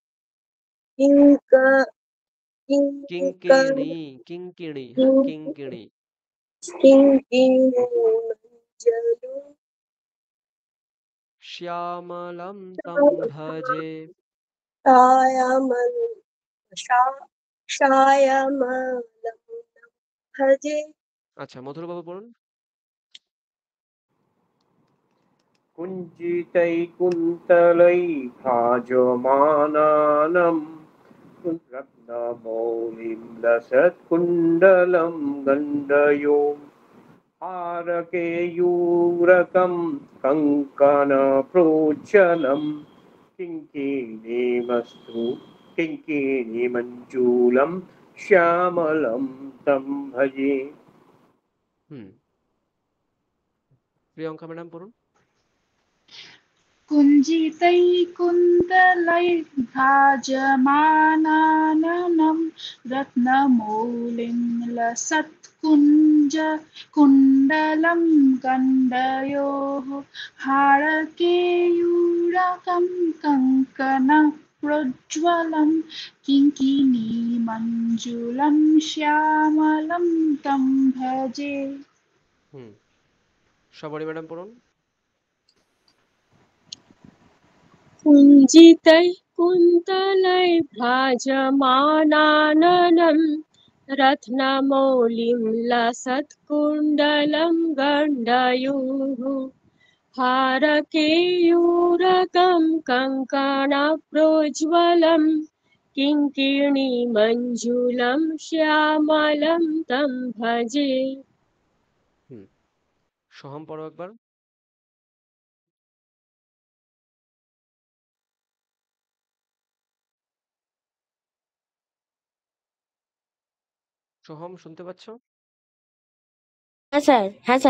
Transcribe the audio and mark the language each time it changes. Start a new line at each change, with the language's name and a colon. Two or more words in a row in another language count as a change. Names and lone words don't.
Sanskrit: किङ्किणी, किङ्किणी, हाँ, किङ्किणी। श्यामलं तं भजे। भजे।
Bangla: আচ্ছা, মধুর বাবু পড়ুন।
Sanskrit: कुञ्चितैकुन्तलैर्भाजमानानं रत्नमौलिं लसत्कुण्डलं गण्डयो हारकेयूरकं कङ्कणप्रोज्ज्वलं किङ्किणीमञ्जूलं श्यामलं तं भजे।
Bangla: হুম প্রিয়ঙ্কা ম্যাডাম পড়ুন।
Sanskrit: कुञ्जितैकुन्तलैर्भाजमानाननं रत्नमौलिं कुण्डलं गण्डयोः हारकेयूरकं कङ्कणप्रोज्ज्वलं किङ्किणीमञ्जुलं श्यामलं तं भजे।
Bangla: হুম সবরি ম্যাডাম পড়ুন।
Sanskrit: कुञ्जितैः रत्नमौलिं लसत्कुण्डलं गण्डयोः हारकेयूरकं कङ्कणप्रोज्ज्वलं किङ्किणीमञ्जुलं श्यामलं तं भजे।
Bangla: হুম সোহম পড়ো একবার। সোহম শুনতে পাচ্ছ? হ্যাঁ স্যার